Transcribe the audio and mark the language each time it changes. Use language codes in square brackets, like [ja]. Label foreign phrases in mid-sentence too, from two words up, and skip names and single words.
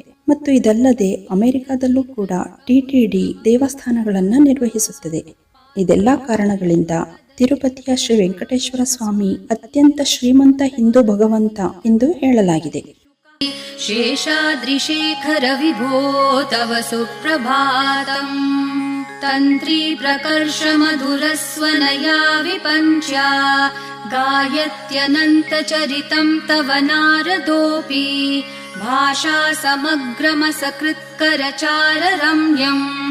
[kn] ಮತ್ತು ಇದಲ್ಲದೆ ಅಮೆರಿಕದಲ್ಲೂ ಕೂಡ ಟಿಟಿಡಿ ದೇವಸ್ಥಾನಗಳನ್ನು ನಿರ್ವಹಿಸುತ್ತದೆ. ಇದೆಲ್ಲ ಕಾರಣಗಳಿಂದ ತಿರುಪತಿಯ ಶ್ರೀ ವೆಂಕಟೇಶ್ವರ ಸ್ವಾಮಿ ಅತ್ಯಂತ ಶ್ರೀಮಂತ ಹಿಂದೂ ಭಗವಂತ ಎಂದು ಹೇಳಲಾಗಿದೆ. [sa] ಶೇಷಾದ್ರಿಶೇಖರ ವಿಭೋ ತವ ಸುಪ್ರಭಾತಂ ತಂತ್ರಿ ಪ್ರಕರ್ಷ ಮಧುರಸ್ವನಯಾ ವಿಪಂಚ್ಯ ಗಾಯತ್ಯನಂತ ಚರಿತಂ ತವ ನಾರದೋಪಿ ಭಾಷಾ ಸಮಗ್ರಮ ಸಕೃತ್ಕರಚಾರ ರಮ್ಯಂ